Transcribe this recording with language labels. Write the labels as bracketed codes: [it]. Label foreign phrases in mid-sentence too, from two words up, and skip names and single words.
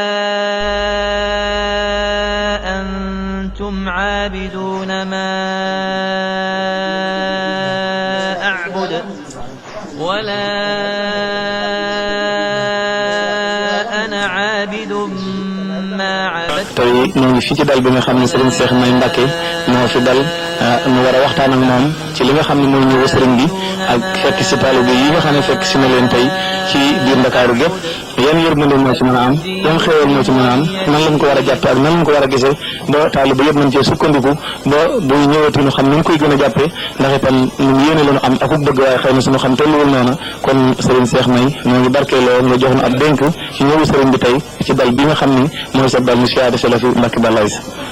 [ar] أنتم عابدون ما أعبد ولا أنا عابد ما عبدتم. [wo] tey ñu ngi fi ci dal bi nga xam ne Serigne Cheikh May Mbacké moo fi dal mu war a waxtaan ak moom ci li nga xam ne mooy ñëw Serigne bi ak fekk si taalibe yi nga xam ne fekk si na leen tey ci biir Ndakaaru gépp yan yërmande moo ci mën a am yan xéewal moo ci mën a am nan lañ ko war a jàppe ak nan lañ ko war a gisee ba taalibe yëpp mën cee sukkandiku ba bu ñëwati ñu xam ni ñu koy gën a jàppee ndax itam ñun yéene la ñu am akuk bëgg waaye xëy na suñu xam tolluwul noona kon Serigne Cheikh May ñoo ngi barkeeloo nga jox na ab dénk ci ñëwu Serigne bi tey ci dal bi nga xam ni mooy sa dal mu siyaade si la fi Mbacké Balaye si.